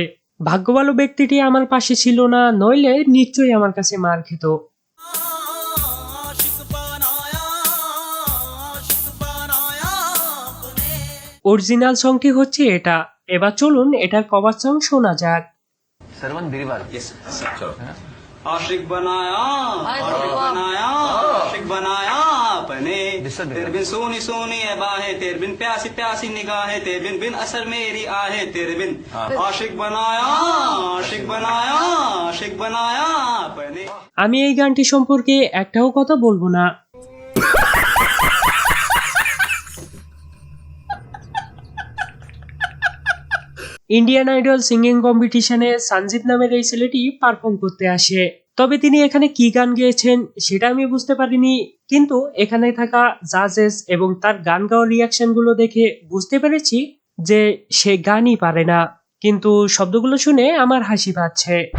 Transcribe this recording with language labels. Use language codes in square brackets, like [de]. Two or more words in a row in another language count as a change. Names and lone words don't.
[bn] ভাগ্য ভালো ব্যক্তিটি আমার পাশে ছিল না, নইলে নিশ্চয়ই আমার কাছে মার খেত। অরিজিনাল সংটি হচ্ছে এটা। এবার চলুন এটার কভার সং শোনা যাক। [hi] आशिक बनाया आशिक बनाया अपने तेरे बिन सोनी सोनी बाहें तेरे बिन प्यासी प्यासी निगाहें तेरे बिन बिन असर मेरी आहें तेरे बिन आशिक बनाया आशिक बनाया अपने। [bn] আমি এই গানটি সম্পর্কে একটাও কথা বলবো না। ইন্ডিয়ান আইডল [en] singing competition [bn] সঞ্জিত নামের এই ছেলেটি পারফর্ম করতে আসে। তবে তিনি এখানে কি গান গেয়েছেন সেটা আমি বুঝতে পারিনি, কিন্তু এখানে থাকা জাজেস এবং তার গান গাওয়ার রিয়াকশন গুলো দেখে বুঝতে পেরেছি যে সে গানই পারে না, কিন্তু শব্দগুলো শুনে আমার হাসি পাচ্ছে।